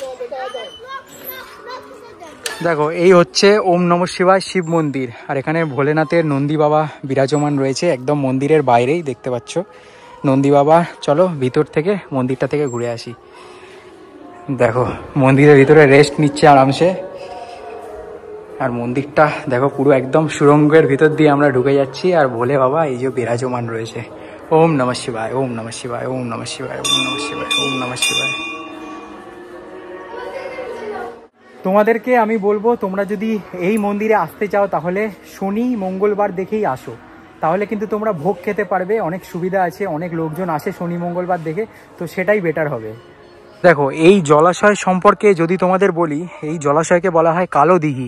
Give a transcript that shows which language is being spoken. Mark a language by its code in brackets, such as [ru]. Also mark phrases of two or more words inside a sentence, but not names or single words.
[bn] দেখো এই হচ্ছে [sa] ওম নমঃ শিবায় [bn] শিব মন্দির, আর এখানে ভোলেনাথের নন্দী বাবা বিরাজমান রয়েছে একদম মন্দিরের বাইরেই দেখতে পাচ্ছ নন্দী বাবা। চলো ভিতর থেকে মন্দিরটা থেকে ঘুরে আসি। দেখো মন্দিরের ভিতরে রেস্ট নিচ্ছে আরামসে, আর মন্দিরটা দেখো পুরো একদম সুড়ঙ্গের ভিতর দিয়ে আমরা ঢুকে যাচ্ছি, আর ভোলে বাবা এই যে বিরাজমান রয়েছে। [sa] ওম নমঃ শিবায়, ওম নমঃ শিবায়, ওম নমঃ শিবায়, ওম নমঃ শিবায়, ওম নমঃ শিবায়। [bn] তোমাদেরকে আমি বলবো, তোমরা যদি এই মন্দিরে আসতে চাও তাহলে শনি মঙ্গলবার দেখেই আসো, তাহলে কিন্তু তোমরা ভোগ খেতে পারবে। অনেক সুবিধা আছে, অনেক লোকজন আসে শনি মঙ্গলবার দেখে, তো সেটাই বেটার হবে। দেখো এই জলাশয় সম্পর্কে যদি তোমাদের বলি, এই জলাশয়কে বলা হয় কালো দিঘি।